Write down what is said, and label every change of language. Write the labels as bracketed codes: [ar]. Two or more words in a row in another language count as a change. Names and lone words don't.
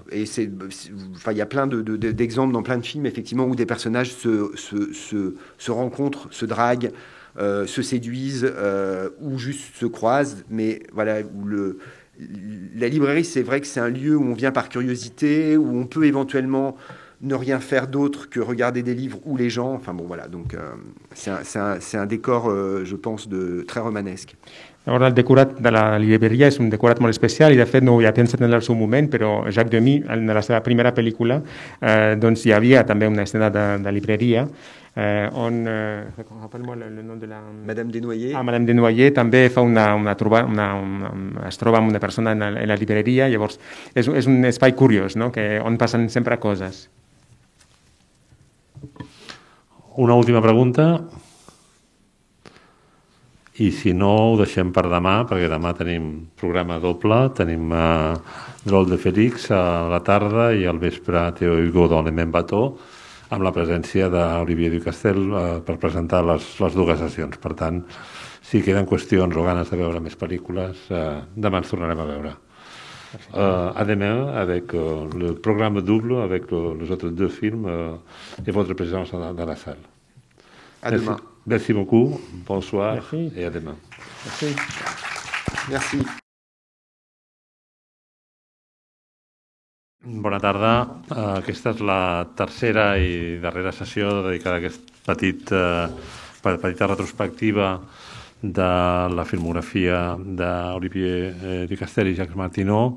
[fr] Et il y a plein d'exemples dans plein de films, effectivement, où des personnages se rencontrent, se draguent, se séduisent, ou juste se croisent. Mais voilà, la librairie, c'est vrai que c'est un lieu où on vient par curiosité, où on peut éventuellement ne rien faire d'autre que regarder des livres ou les gens. Enfin bon, voilà, donc c'est un décor, je pense, très romanesque. [ca] Llavors, el decorat de la llibreria és un decorat molt especial i, de fet, no ho havia pensat en el seu moment, però Jacques Demy, en la seva primera pel·lícula, doncs hi havia també una escena de llibreria on, el nom de la... Madame Desnoyers. Madame Desnoyers també fa es troba amb una persona en la llibreria, llavors és un espai curiós, no? On passen sempre coses. Una última pregunta. I si no, ho deixem per demà, perquè demà tenim programa doble, tenim Drôle de Félix a la tarda i al vespre Théo Hugo dans le même bateau, amb la presència d'Olivier Ducastel per presentar les dues sessions. Per tant, si queden qüestions o ganes de veure més pel·lícules, demà ens tornarem a veure. [fr] À demain avec le programme double avec les autres deux films et votre présence dans la salle. À demain. Merci beaucoup, bonsoir. Merci. Et à demain. Merci. Merci. [ca] Bona tarda. Aquesta és la tercera i darrera sessió dedicada a aquesta petita retrospectiva de la filmografia d'Olivier Ducastel i Jacques Martineau.